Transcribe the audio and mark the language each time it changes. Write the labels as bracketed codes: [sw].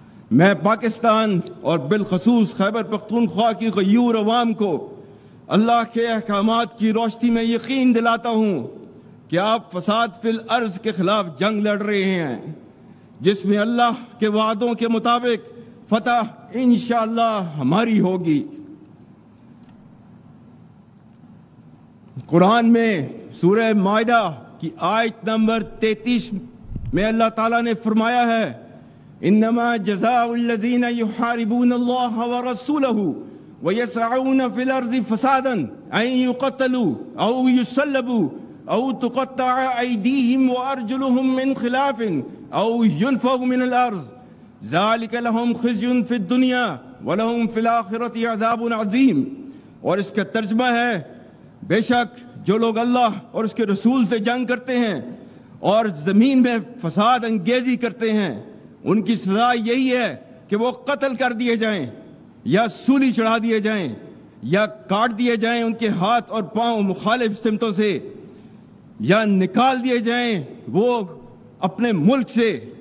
[ur] میں پاکستان اور بالخصوص خیبر پختونخوا کی غیور عوام کو اللہ کے احکامات کی روشنی میں یقین دلاتا ہوں کہ آپ فساد فی الارض کے خلاف جنگ لڑ رہے ہیں، جس میں اللہ کے وعدوں کے مطابق فتح انشاءاللہ ہماری ہوگی۔ قرآن میں سورہ مائدہ کی آیت نمبر 33 میں اللہ تعالیٰ نے فرمایا ہے [ar] انما جزاء الذين يحاربون الله ورسوله ويسعون في الارض فسادا ان يقتلوا او يصلبوا او تقطع ايديهم وارجلهم من خلاف او ينفوا من الارض ذلك لهم خزي في الدنيا ولهم في الاخرة عذاب عظیم. [ur] اور اس کا ترجمہ ہے بے شک جو لوگ اللہ اور اس کے رسول سے جنگ کرتے ہیں اور زمین میں فساد انگیزی کرتے ہیں ان کی سزا یہی ہے کہ وہ قتل کر دیے جائیں یا سولی چڑھا دیے جائیں یا کاٹ دیے جائیں ان کے ہاتھ اور پاؤں مخالف سمتوں سے یا نکال دیے جائیں وہ اپنے ملک سے.